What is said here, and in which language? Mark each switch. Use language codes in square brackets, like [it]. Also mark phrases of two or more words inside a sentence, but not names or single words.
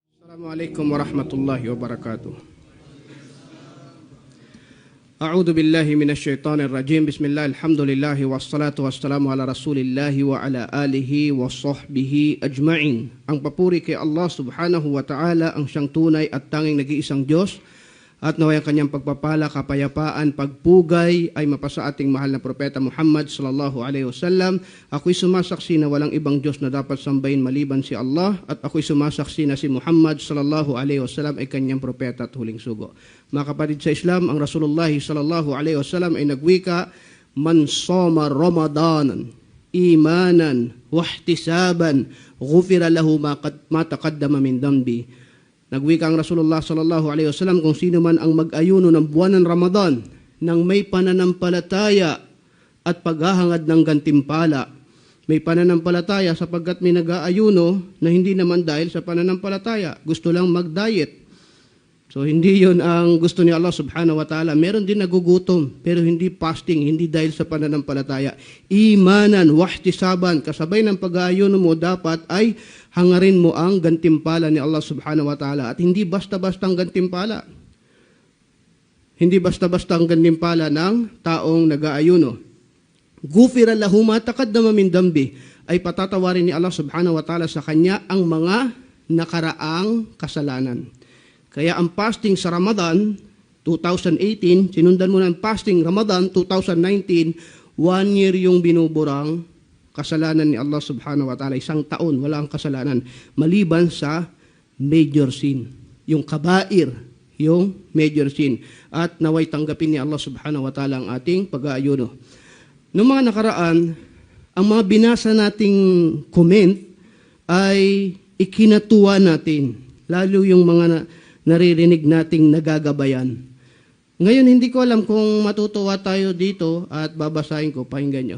[ar] السلام عليكم ورحمة الله وبركاته. أعوذ بالله من الشيطان الرجيم. بسم الله، الحمد لله والصلاة والسلام على رسول الله وعلى آله وصحبه أجمعين. [tl] Ang papuri kay [ar] الله سبحانه وتعالى, [tl] ang siyang tunay at tanging nag-iisang Diyos, at naway ang kanyang pagpapala, kapayapaan, pagpugay ay mapasa ating mahal na propeta Muhammad [ar] صلى الله عليه وسلم. [tl] Ako'y sumasaksi na walang ibang Diyos na dapat sambahin maliban si Allah, at ako'y sumasaksi na si Muhammad [ar] صلى الله عليه وسلم [tl] ay kanyang propeta at huling sugo. Mga kapatid sa Islam, ang [ar] رسول الله صلى الله عليه وسلم [tl] ay nagwika, [ar] من صام رمضان إيمانا واحتسابا غفر له ما تقدم من ذنبه. [tl] Nagwika ang [ar] رسول الله صلى الله عليه وسلم, [tl] kung sino man ang mag-ayuno ng buwan ng Ramadan nang may pananampalataya at paghahangad ng gantimpala. May pananampalataya sapagkat may nag-aayuno na hindi naman dahil sa pananampalataya, gusto lang mag-diet. So hindi yun ang gusto ni [ar] الله سبحانه وتعالى. [tl] Meron din nagugutom, pero hindi fasting, hindi dahil sa pananampalataya. [ar] إيمانا، واحتسابا, [tl] kasabay ng pag-aayuno mo dapat ay hangarin mo ang gantimpala ni [ar] الله سبحانه وتعالى. [tl] At hindi basta-basta ang gantimpala. Hindi basta-basta ang gantimpala ng taong nag-aayuno. [ar] غفر له ما تقدم من ذنبه, [tl] ay patatawarin ni [ar] الله سبحانه وتعالى [tl] sa kanya ang mga nakaraang kasalanan. Kaya ang fasting sa Ramadan 2018, sinundan mo ng fasting Ramadan 2019, 1 year yung binuburang kasalanan ni [ar] الله سبحانه وتعالى. [tl] 1 taon, wala ang kasalanan. Maliban sa [en] major sin. [tl] Yung kabair, yung [en] major sin. [tl] At naway tanggapin ni [ar] الله سبحانه وتعالى [tl] ang ating pag-aayuno. Noong mga nakaraan, ang mga binasa nating comment ay ikinatuwa natin. Lalo yung mga naririnig nating nagagabayan. Ngayon, hindi ko alam kung matutuwa tayo dito at babasahin ko, pakinggan nyo.